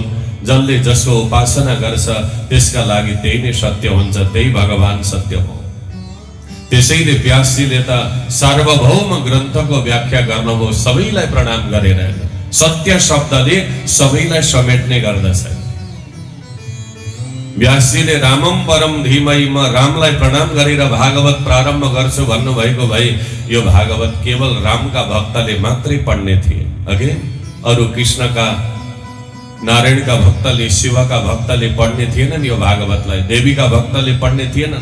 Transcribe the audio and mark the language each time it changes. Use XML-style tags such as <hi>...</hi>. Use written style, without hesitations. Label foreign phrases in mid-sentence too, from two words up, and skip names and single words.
<ne>जसले जसको उपासना गर्छ त्यसका लागि त्यही नै सत्य हुन्छ, त्यही भगवान सत्य हो। त्यसैले व्यासजीले त सार्वभौम ग्रन्थको व्याख्या गर्नुभयो सबैलाई प्रणाम गरेर। सत्य शब्दले सबैलाई समेट्ने गर्दछ।</ne> <sa>व्यासजीले रामम परम धीमहि,</sa> <ne>म रामलाई प्रणाम गरेर भागवत प्रारम्भ गर्छु भन्नुभएको भए यो भागवत केवल रामका भक्तले मात्रै पढ्ने थिए। अघि अरु कृष्णका, नारायणका भक्तले, शिवका भक्तले पढ्ने थिएनन् यो भागवतलाई, देवीका भक्तले पढ्ने थिएनन्।</ne>